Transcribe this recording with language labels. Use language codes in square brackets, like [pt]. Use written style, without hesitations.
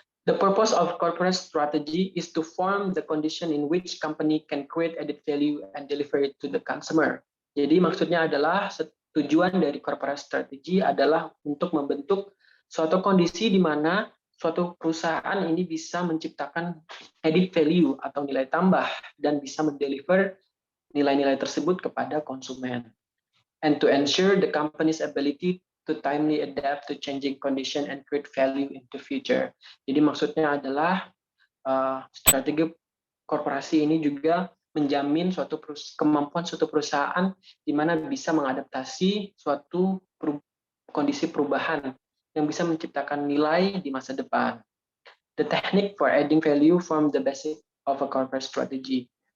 [en] The purpose of corporate strategy is to form the condition in which company can create added value and deliver it to the consumer. [id] Jadi maksudnya adalah tujuan dari corporate strategy adalah untuk membentuk suatu kondisi di mana suatu perusahaan ini bisa menciptakan added value atau nilai tambah dan bisa mendeliver nilai-nilai tersebut kepada konsumen. [en] And to ensure the company's ability to timely adapt to changing condition and create value in the future. [id] Jadi maksudnya adalah strategi korporasi ini juga menjamin kemampuan suatu perusahaan di mana bisa mengadaptasi suatu kondisi perubahan yang bisa menciptakan nilai di masa depan. [en] The technique for adding value form the basic of a corporate strategy.